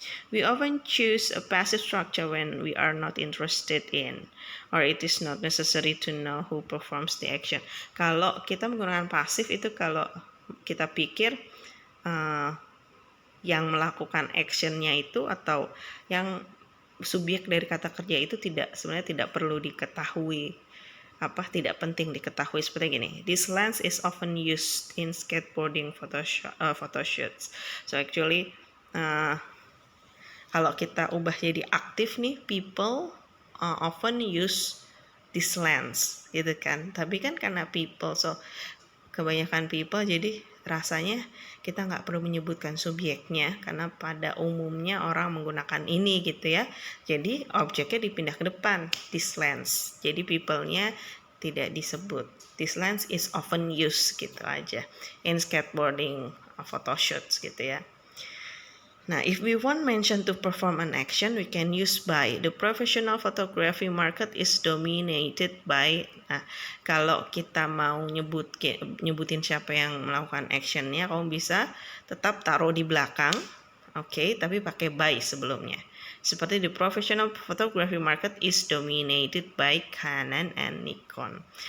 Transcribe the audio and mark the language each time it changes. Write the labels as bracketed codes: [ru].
[en] We often choose a passive structure when we are not interested in, or it is not necessary to know who performs the action. [id] Kalau kita menggunakan pasif itu kalau kita pikir yang melakukan actionnya itu atau yang subjek dari kata kerja itu sebenarnya tidak perlu diketahui, tidak penting diketahui. Seperti gini, [en] this lens is often used in skateboarding photoshoots. [id] So actually kalau kita ubah jadi aktif nih, [en] people often use this lens [id] gitu kan. Tapi kan karena people, so kebanyakan people, jadi rasanya kita nggak perlu menyebutkan subjeknya karena pada umumnya orang menggunakan ini gitu ya. Jadi objeknya dipindah ke depan, this lens. Jadi people-nya tidak disebut. [en] This lens is often used [id] gitu aja [en] in skateboarding photoshoots [id] gitu ya. [en] Nah, if we want mention to perform an action, we can use by. The professional photography market is dominated by. [id] Nah, kalau kita mau nyebutin siapa yang melakukan actionnya, kamu bisa tetap taruh di belakang, tapi pakai by sebelumnya. [en] Seperti the professional photography market is dominated by Canon and Nikon.